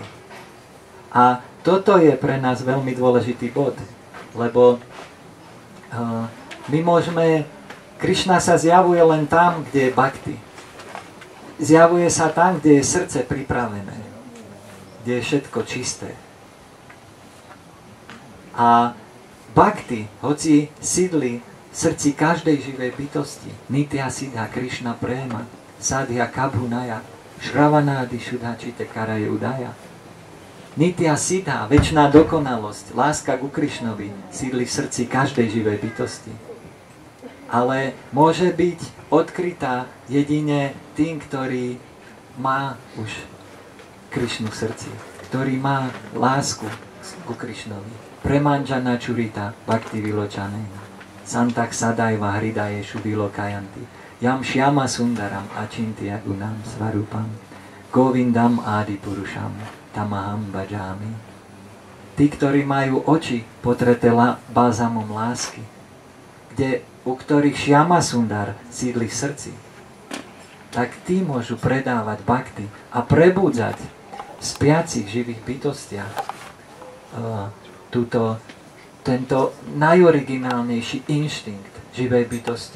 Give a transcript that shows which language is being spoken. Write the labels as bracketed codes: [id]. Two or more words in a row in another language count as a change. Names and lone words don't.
[sk] A toto je pre nás veľmi dôležitý bod, lebo my môžeme, Krišna sa zjavuje len tam, kde je bhakti. Zjavuje sa tam, kde je srdce pripravené, kde je všetko čisté. A bhakti, hoci sídli v srdci každej živej bytosti, [bn] নিত্য সিদ্ধ কৃষ্ণ প্রেম, সাধ্য কভুনয়, শ্রবণাদি শুদ্ধচিত্তে করয়ে উদয়. নিত্য সিদ্ধ, [sk] večná dokonalosť, láska ku Krišnovi, sídli v srdci každej živej bytosti. Ale môže byť odkrytá jedine tým, ktorý má už Krišnu v srdci, ktorý má lásku ku Krišnovi. [sa] प्रेमाञ्जन छुरित भक्ति विलोचनेन सन्तः सदैव हृदयेषु विलोकयन्ति यं श्याम सुन्दरं अचिन्त्य गुणं स्वरूपं गोविन्दं आदि पुरुषं तमहं भजामि. [sk] Tí, ktorí majú oči potreté balzamom lásky, u ktorých Shyama Sundar sídli v srdci, tak tí môžu predávať bhakti a prebúdzať v spiacich živých bytostiach tento najoriginálnejší inštinkt živej bytosti.